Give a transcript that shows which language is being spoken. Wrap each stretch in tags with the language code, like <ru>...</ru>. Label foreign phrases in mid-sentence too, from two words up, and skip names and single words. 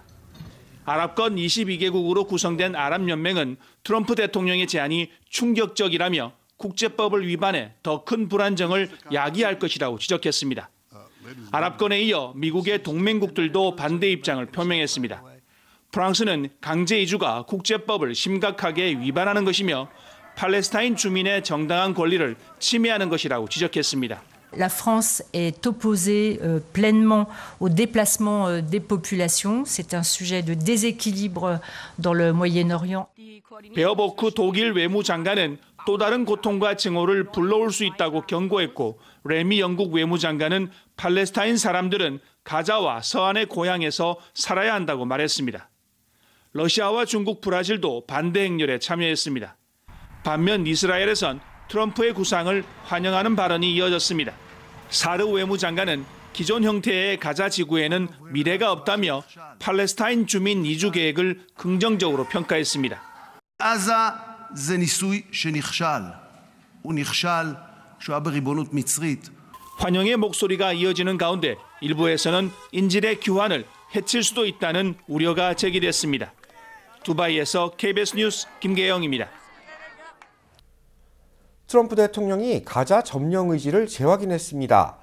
<ko>아랍권 22개국으로 구성된 아랍연맹은 트럼프 대통령의 제안이 충격적이라며 국제법을 위반해 더 큰 불안정을 야기할 것이라고 지적했습니다. 아랍권에 이어 미국의 동맹국들도 반대 입장을 표명했습니다. 프랑스는 강제 이주가 국제법을 심각하게 위반하는 것이며 팔레스타인 주민의 정당한 권리를 침해하는 것이라고 지적했습니다.</ko> <fr>La France est opposée pleinement au déplacement des populations. C'est un sujet de déséquilibre dans le Moyen-Orient.</fr> <ko>베어보크 독일 외무장관은 또 다른 고통과 증오를 불러올 수 있다고 경고했고 레미 영국 외무장관은 팔레스타인 사람들은 가자와 서안의 고향에서 살아야 한다고 말했습니다. 러시아와 중국, 브라질도 반대 행렬에 참여했습니다. 반면 이스라엘에선 트럼프의 구상을 환영하는 발언이 이어졌습니다. 사르 외무장관은 기존 형태의 가자 지구에는 미래가 없다며 팔레스타인 주민 이주 계획을 긍정적으로 평가했습니다.</ko> <he>עזה זה ניסוי שנכשל. הוא נכשל כשהוא היה בריבונות מצרית.</he> <ko>환영의 목소리가 이어지는 가운데 일부에서는 인질의 귀환을 해칠 수도 있다는 우려가 제기됐습니다. 두바이에서 KBS 뉴스 김계영입니다. 트럼프 대통령이 가자 점령 의지를 재확인했습니다.</ko>